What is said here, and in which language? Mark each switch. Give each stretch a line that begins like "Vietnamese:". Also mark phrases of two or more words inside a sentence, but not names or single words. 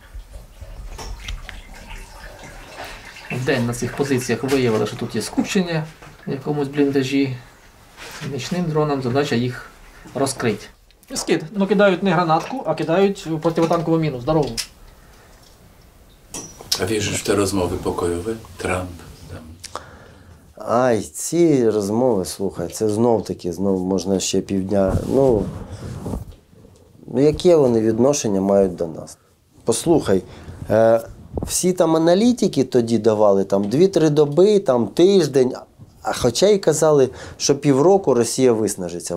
Ukrainian: Вдень на цих позиціях виявили, що тут є скупчення в якомусь бліндажі. Нічним дроном задача їх розкрити. Скид. Ну кидають не гранатку, а кидають противотанкову міну. Здорову.
Polish: А wierzysz w te rozmowy pokojowe? Trump.
Ukrainian: Ай, ці розмови, слухай, це знов-таки, можна ще півдня. Ну, яке вони відношення мають до нас? Послухай, всі там аналітики тоді давали, там 2-3 доби, там тиждень, а хоча й казали, що півроку Росія виснажиться.